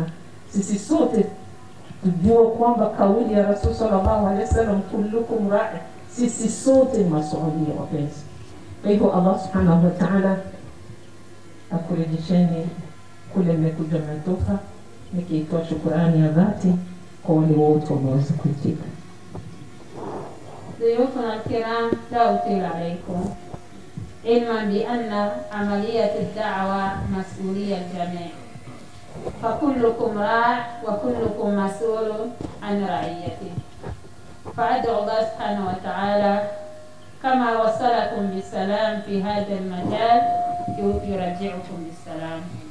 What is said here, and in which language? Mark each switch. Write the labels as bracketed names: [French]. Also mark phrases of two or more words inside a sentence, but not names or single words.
[Swahili] Sisi sote tujue kwamba kauli ya Rasul [Arabic] صلى الله عليه وسلم، كلكم راع, [Swahili] sisi sote ni masuhulia wapenzi. Kwa hivyo Allah [Arabic] سبحانه وتعالى [Swahili] akurejesheni kule mmekuja mmetoka, nikitoa shukrani ya dhati kwa wale wote wameweza kuitika. [Arabic] ضيوفنا الكرام، لا أطيل عليكم، علما بأن عملية الدعوة مسؤولية الجميع، فكلكم راع وكلكم مسؤول عن رعيته. فأدعو الله سبحانه وتعالى كما وصلكم بالسلام في هذا المجال يرجعكم بالسلام.